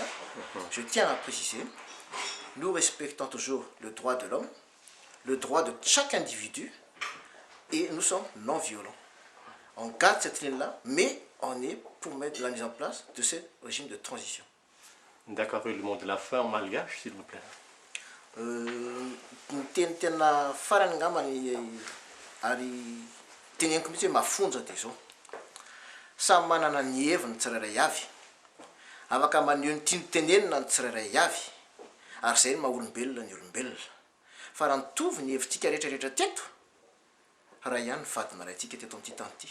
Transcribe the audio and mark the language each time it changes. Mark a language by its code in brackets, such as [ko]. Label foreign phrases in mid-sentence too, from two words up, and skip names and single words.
[fr] Je tiens à préciser, nous respectons toujours le droit de l'homme, le droit de chaque individu, et nous sommes non violents. On garde cette ligne-là, mais on est pour mettre la mise en place de ce régime de transition. D'accord, et le mot de la fin en malgache, s'il vous plaît. [mg] Ny teny tena farany angambany ary teneniko mihitsy hoe mafonja dia zao. Samy manana ny heviny tsirairay avy. Afaka maneho ny tiany tenenina ny tsirairay avy. Ary zay ny maha-olombelona ny olombelona. Fa raha nitovy ny hevitsika rehetrarehetra teto, raha ihany ny vadina raintsika teto amin'ity tany ity.